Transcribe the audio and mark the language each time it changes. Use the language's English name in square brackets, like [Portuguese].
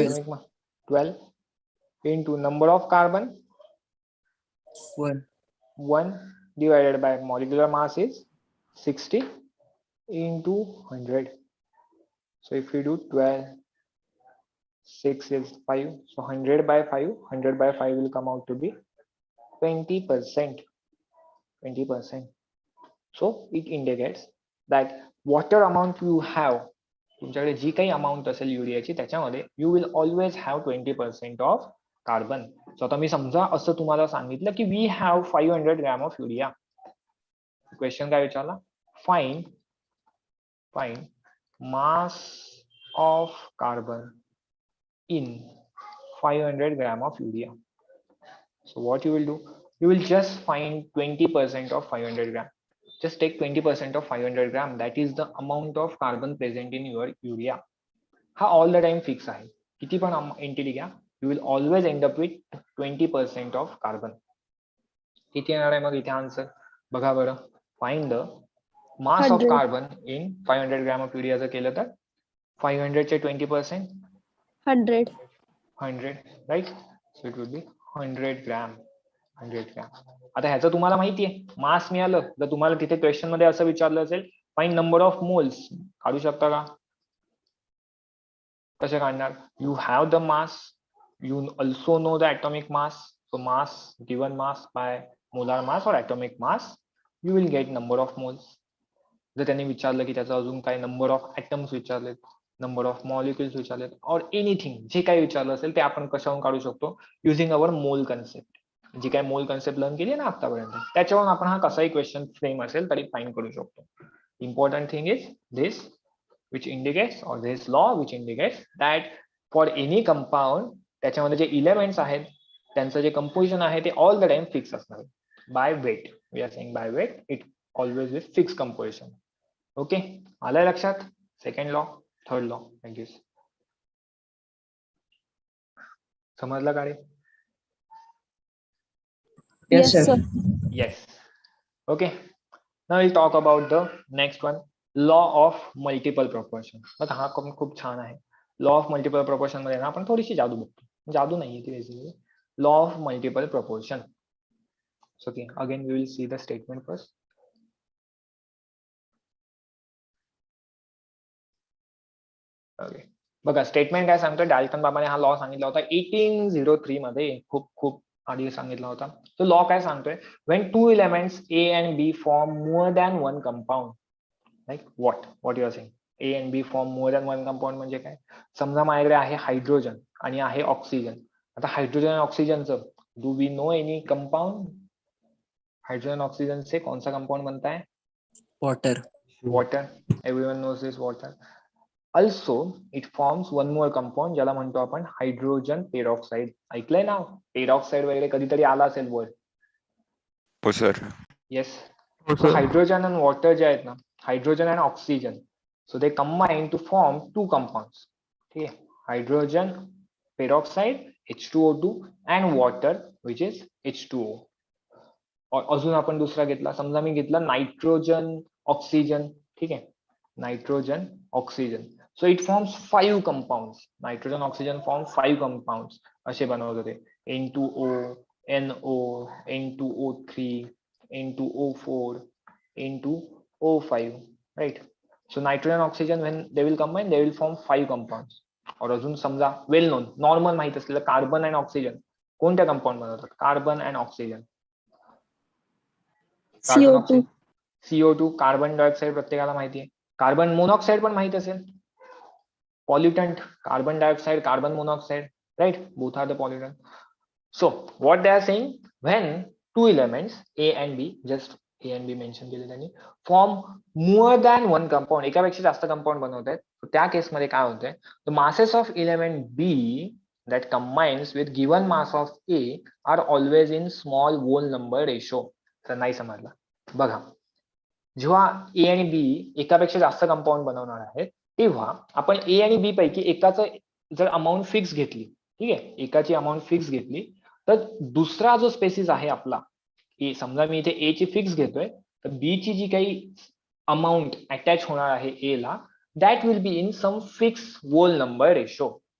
[English] atomic mass 12 into number of carbon 1 divided by molecular mass is 60 into 100. So if we do 12, 6 is 5, so 100 by 5, 100 by 5 will come out to be 20%. 20%. So it indicates that whatever amount you have, [Marathi] तुमच्याकडे जी काही amount असेल युरियाची, त्याच्यामध्ये [English] You will always have 20% of carbon. [Marathi] So आता मी समजा असं तुम्हाला सांगितलं की [English] We have 500 gram of urea. [Marathi] Question काय विचारला? [English] Find mass of carbon in 500 gram of urea. So what you will do, you will just find 20% of 500 gram. Just take 20% of 500 gram. That is the amount of carbon present in your urea. [Marathi] हा all the time fix आहे. किती पण entity घ्या, [English] you will always end up with 20% of carbon. [Marathi] किती येणार आहे मग इथे आन्सर? बघा बरं, [English] find the mass of 100. Carbon in 500 gram of [Marathi] पिढी जर केलं तर 500 चे 20% [English] 100. 100 right. So it will be 100 gram. 100 gram. [Marathi] आता ह्याचं तुम्हाला माहिती आहे मास मिळालं तर तुम्हाला तिथे क्वेश्चन मध्ये असं विचारलं असेल [English] find number of moles, [Marathi] काढू शकता का? कसे काढणार? [English] You have the mass, you also know the atomic mass. So mass, given mass by molar mass or atomic mass, you will get number of moles. [Marathi] जर त्यांनी विचारलं की त्याचं अजून काय number of atoms विचारलेत, number of molecules विचारलेत, और anything जे काही विचारलं असेल ते आपण कशावरून काढू शकतो? [English] Using our mole concept. [Marathi] जी काय मोल कन्सेप्ट लर्न केली ना आतापर्यंत, त्याच्यावरून आपण हा कसाही क्वेश्चन फ्रेम असेल तरी फाइंड करू शकतो. [English] important thing is this which indicates, or this law which indicates that for any compound [Marathi] त्याच्यामध्ये जे elements आहेत त्यांचं जे composition आहे ते all the time fix असणार by weight. [English] We are saying by weight, it always with fixed composition. [Marathi] Okay, आलं लक्षात? [English] Second law, third law, like this. [Marathi] समजलं का रे? [English] Yes, sir. Yes. Okay. Now we'll talk about the next one, law of multiple proportion. [Marathi] बघा हा खूप छान आहे. Law of multiple proportion मध्ये ना आपण थोडीशी जादू बघतो. जादू नाहीये ती basically. [English] Law of multiple proportion. So okay, again we will see the statement first. Okay. [Marathi] बघा स्टेटमेंट काय सांगतोय, डाल्टन बाबाने हा लॉ सांगितला होता 1803 मध्ये, खूप आधी सांगितला होता. तो लॉ काय सांगतोय, [English] when two elements A and B form more than one compound, like what you are saying, A and B form more than one compound [Marathi] म्हणजे काय? समजा माझ्याकडे आहे हायड्रोजन आणि आहे ऑक्सिजन. आता हायड्रोजन आणि ऑक्सिजनचं [English] Do we know any compound? [Hindi] Hydrogen oxygen से कौन सा कंपाउंड बनता है? [English] water. Water. Everyone knows this, water. Also it forms one more compound [Marathi] ज्याला म्हणतो आपण [English] Hydrogen peroxide. [Marathi] ऐकलंय ना? पेरॉक्साइड वगैरे कधीतरी आला असेल वर्ड. हो सर. [English] Yes. [Marathi] हो सो सर. हायड्रोजन आणि वॉटर जे आहेत ना, hydrogen and oxygen, [English] So they combine to form two compounds. [Marathi] ठीक आहे, hydrogen peroxide H2O2 and water which is H2O. अजून आपण दुसरा घेतला, समजा मी घेतला नायट्रोजन ऑक्सिजन. ठीक आहे, nitrogen oxygen. [English] So it forms 5 compounds. [Marathi] Nitrogen oxygen form 5 compounds असे बनवत होते. [English] N2O, NO, N2O3, N2O4, N2O5, right? So nitrogen oxygen, when they will combine, they will form 5 compounds. [Marathi] और अजून समजा वेल नोन नॉर्मल माहित असलेलं कार्बन अँड ऑक्सिजन कोणत्या compound बनवतात? [English] Carbon and oxygen. CO2. [Marathi] CO2, carbon dioxide प्रत्येकाला माहिती आहे. कार्बन मोनॉक्साइड पण माहित असेल. पॉल्युटंट, carbon dioxide, carbon monoxide, right? [English] Both are the pollutant. So what they are saying, when two elements A and B, just A and B mention केले त्यांनी, form more than one compound, [Marathi] एकापेक्षा जास्त compound बनवतात, त्या केसमध्ये काय होतंय, [English] the masses of element B that combines with given mass of A are always in small whole number ratio. [Marathi] तर नाही समजला. बघा, जेव्हा A आणि B एकापेक्षा जास्त कंपाऊंड बनवणार आहेत तेव्हा आपण A आणि B पैकी एकाचं जर अमाऊंट फिक्स घेतली, ठीक आहे, एकाची अमाऊंट फिक्स घेतली, तर दुसरा जो स्पेसिस आहे आपला, समजा मी इथे A ची फिक्स घेतोय, तर B ची जी काही अमाऊंट अटॅच होणार आहे A ला, [English] That will be in some fix whole number ratio.